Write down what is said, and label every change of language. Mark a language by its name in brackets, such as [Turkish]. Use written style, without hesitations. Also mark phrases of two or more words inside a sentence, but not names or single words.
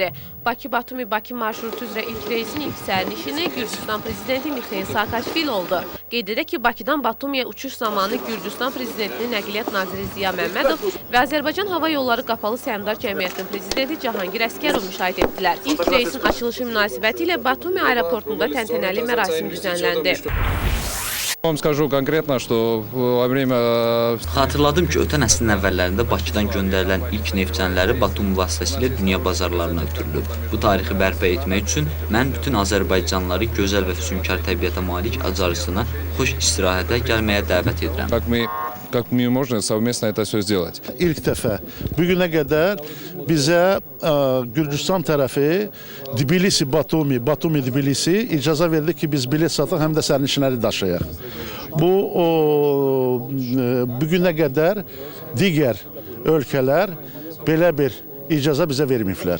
[Azerbaijani] Bakı-Batumi-Bakı marşrutu üzrə ilk reysin ilk sərnişini Gürcüstan prezidenti Mixail Saakashvili oldu. Qeyd edək ki, Bakıdan Batumiyə uçuş zamanı Gürcüstan prezidentinin Nəqliyyat naziri Ziya Məmmədov və Azərbaycan Hava Yolları Qapalı Səhmdar Cəmiyyətinin prezidenti Cahangir Əsgərov müşahidə etdilər. İlk reysin açılışı münasibəti ilə Batumi aeroportunda təntənəli mərasim düzənləndi. [Russian] Вам скажу конкретно, что во время... [Azerbaijani] Xatırladım ki, ötən əsrin əvvəllərində Bakıdan göndərilən ilk neftçənləri Batumi vasitəsilə dünya bazarlarına ötürülüb. Bu tarixi bərpa etmək üçün mən bütün Azərbaycanlıları gözəl və füsunkar təbiətə malik Acarısına xoş istirahətə gəlməyə dəvət edirəm. [Russian] Как мы можем совместно это все сделать. [Azerbaijani] İlk dəfə bugünə qədər bizə Gürcüstan tərəfi Tbilisi-Batumi, Batumi-Tbilisi icazə verdi ki, biz bilet sataq, həm də sərnişinləri daşıyaq. Bu bugünə qədər digər ölkələr belə bir icazə bizə verməyiblər.